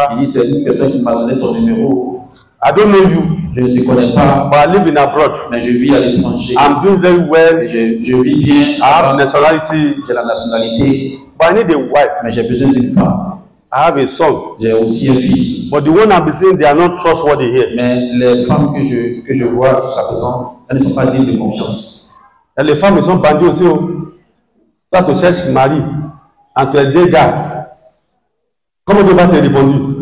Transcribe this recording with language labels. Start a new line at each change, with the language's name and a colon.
French: Il dit, c'est une personne qui m'a donné ton numéro.
English: I don't know you,
French: Je ne te connais pas,
English: but I live in abroad.
French: mais je vis à l'étranger.
English: I'm doing very
French: Et
English: well.
French: je vis bien.
English: I have nationality,
French: J'ai la nationalité,
English: but I need a wife.
French: mais j'ai besoin d'une femme.
English: I have a son.
French: J'ai aussi un fils.
English: But the one I've been seeing, they are not trustworthy here.
French: Mais les femmes que je vois jusqu'à présent, elles ne sont pas dignes de confiance. Et les femmes, ils sont bandies aussi. Oh. Toi, tu cherches mari, entre les deux gars. Comment tu vas te répondre?